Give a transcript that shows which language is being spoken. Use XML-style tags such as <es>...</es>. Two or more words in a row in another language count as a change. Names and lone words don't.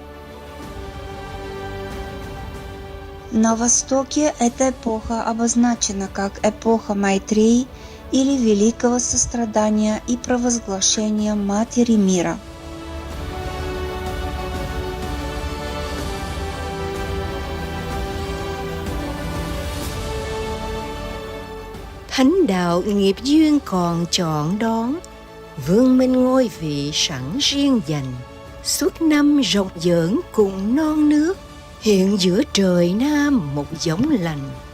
<ru>На Востоке эта эпоха обозначена как эпоха Майтреи или великого сострадания и провозглашения Матери мира.</ru> <vi>Thánh đạo nghiệp duyên còn chọn đón, vương minh ngôi vị sẵn riêng dành, suốt năm rộng dởn cùng non nước, hiện giữa trời Nam một giống lành.</vi>